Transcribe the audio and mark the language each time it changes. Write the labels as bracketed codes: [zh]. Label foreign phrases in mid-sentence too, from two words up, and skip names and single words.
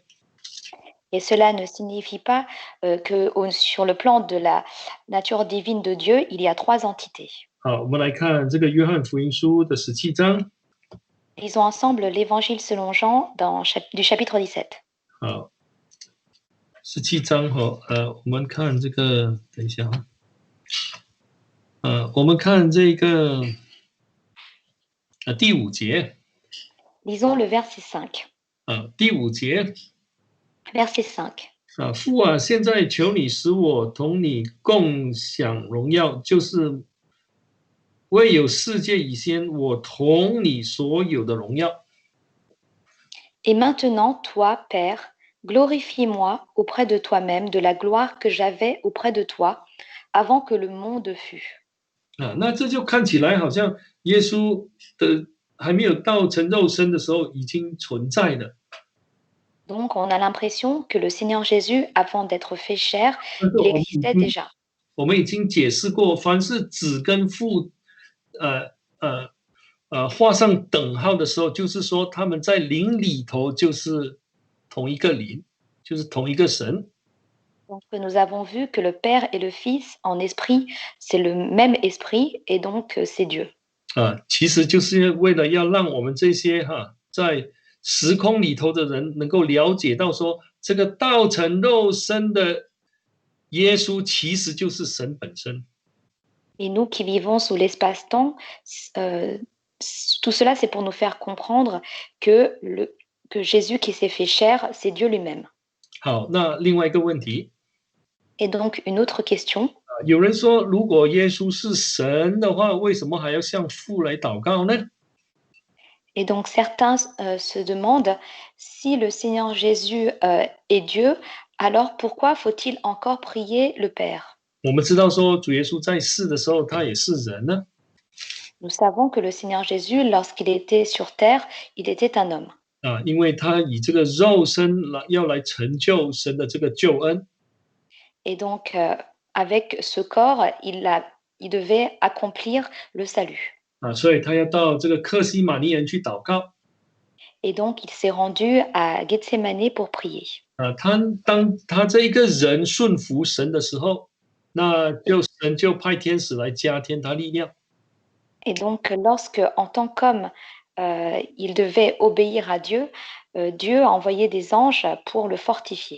[fr] et cela ne signifie pas que sur le plan de la nature divine de Dieu, il y a trois entités. [zh] 好，我们来看这个约翰福音书的17章。 [fr] Lisons ensemble l'Évangile selon Jean du chapitre 17. [zh] 好，17章我们看这个，等一下我们看这个第5节。 [fr] Lisons le verset 5. [zh] 第5节。 [fr] Verset 5. [zh] 父啊，现在求你使我同你共享荣耀，就是未有世界以先，我同你所有的荣耀。 [fr] Et maintenant, toi, Père, glorifie-moi auprès de toi-même de la gloire que j'avais auprès de toi avant que le monde fût. [zh] 那这就看起来好像耶稣的还没有道成肉身的时候已经存在了。 [fr] Donc, on a l'impression que le Seigneur Jésus, avant d'être fait chair, il existait déjà. [zh] 我们已经解释过，凡是子跟父画上等号的时候，就是说他们在灵里头就是同一个灵，就是同一个神。 [fr] Donc, nous avons vu que le Père et le Fils, en esprit, c'est le même esprit, et donc c'est Dieu. [zh] 其实就是为了要让我们这些在时空里头的人能够了解到说，这个道成肉身的耶稣其实就是神本身。 [fr] Et nous qui vivons sous l'espace-temps, tout cela, c'est pour nous faire comprendre que, que Jésus qui s'est fait chair, c'est Dieu lui-même. [zh] 好，那另外一个问题， [fr] Et donc, une autre question, [zh] 有人说，如果耶稣是神的话，为什么还要向父来祷告呢？ [fr] et donc certains se demandent si le Seigneur Jésus est Dieu, alors pourquoi faut-il encore prier le Père? [zh] 我们知道说，主耶稣在世的时候，他也是人呢。 [fr] Nous savons que le Seigneur Jésus, lorsqu'il était sur terre, il était un homme. [zh] 因为他以这个肉身来要来成就神的这个救恩。 [fr] Et donc, avec ce corps, il devait accomplir le salut. [zh] 所以他要到这个克西马尼园去祷告。 [fr] Et donc, il s'est rendu à Gethsemane pour prier. [zh] 当他这一个人顺服神的时候，那就神就派天使来加添他力量。 [fr] Et donc, lorsque, en tant qu'homme, il devait obéir à Dieu, Dieu a envoyé des anges pour le fortifier.